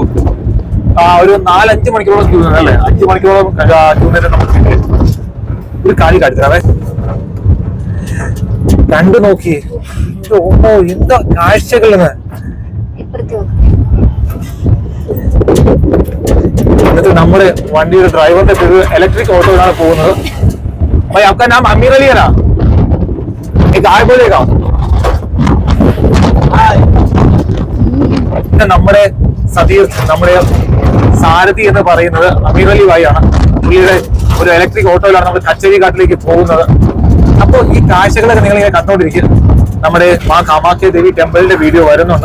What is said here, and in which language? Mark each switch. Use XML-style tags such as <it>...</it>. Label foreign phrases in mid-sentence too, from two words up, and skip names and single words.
<ml>ഒരു 4-5 മണിക്കൂറോളം ക്യൂ നിന്ന് അല്ലേ, 5 മണിക്കൂറോളം ക്യൂ നിന്നിട്ട് നമുക്ക് ഒരു കാര്യം കാണിത്തരാവേ. കണ്ടു നോക്കി, ഓ എന്താ കാഴ്ചകളെന്ന്. എന്നിട്ട് നമ്മുടെ വണ്ടിയുടെ ഡ്രൈവറിന്റെ പേര്</ml> <en>electric autoയിലാണ്</en> <ml>പോകുന്നത്.</ml> <hi>भाई आपका नाम अमीर अली है ना? एक आय बोलेगा.</hi> <ml>നമ്മുടെ സതീർത്ത്, നമ്മുടെ സാരഥി എന്ന് പറയുന്നത് അമീർ അലി ഭായി ആണ്. പുള്ളിയുടെ ഒരു</ml> <en>electric autoയിലാണ്</en> <ml>നമ്മൾ കച്ചേരി ഘാട്ടിലേക്ക് പോകുന്നത്. അപ്പോൾ ഈ കാഴ്ചകളൊക്കെ നിങ്ങൾ ഇങ്ങനെ കണ്ടോണ്ടിരിക്കും. നമ്മുടെ മാ കാമാഖ്യ ദേവി ടെമ്പിളിന്റെ വീഡിയോ വരുന്നുണ്ട്.</ml>